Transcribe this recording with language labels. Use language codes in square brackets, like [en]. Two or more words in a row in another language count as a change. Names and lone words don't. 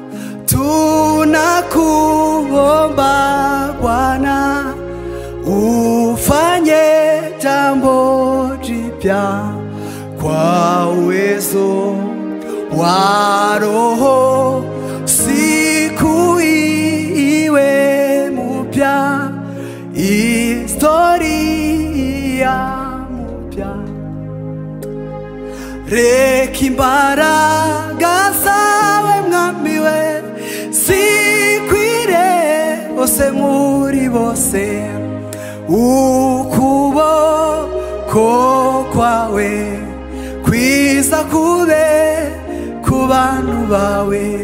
[sw] tunakuomba Bwana, ufanye jambo jipya kwa uwezo wa Roho, siku iwe mpya, historia mpya. [rw] Reka imbaraga zawe mwami we zikwire bose muri bose, ukuboko kwawe kwiza kube ku bantu bawe.